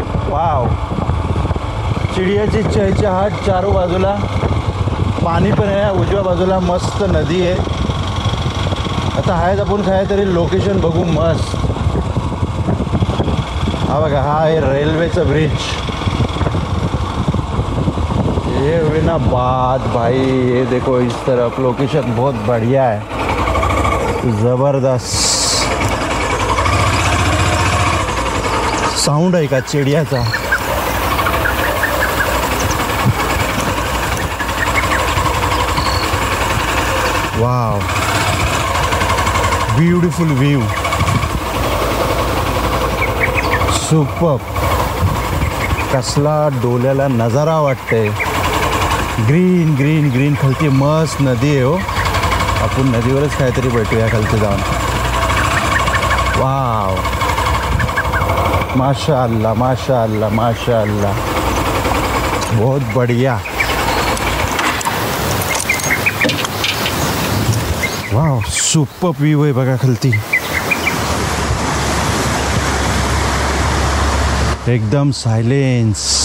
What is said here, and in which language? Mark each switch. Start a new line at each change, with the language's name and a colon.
Marathi: Wow, चिडियाची चहचहाट. चारों बाजूला पाणी पण आहे, उजव्या बाजूला मस्त नदी आहे. आता आहेत आपण काय तरी लोकेशन बघू मस्त. हा बघा, हा आहे रेल्वेचा ब्रिज.
Hindi: ये हुई ना बात भाई, ये देखो इस तरफ लोकेशन बहुत बढ़िया है, ज़बरदस्त.
Marathi: साउंड आहे का चिडियाचा?
English: Wow, beautiful view, super.
Marathi: कसला डोल्याला नजारा वाटतंय. Green green green. खालती मस्त नदी आहे हो. आपण नदीवरच काहीतरी भेटूया खालती जाऊन.
Hindi: वाव, माशाअल्लाह माशाअल्लाह माशाअल्लाह, बहुत बढ़िया.
Marathi: वाव, सुपर व्यू आहे बघा खालती. एकदम सायलेन्स.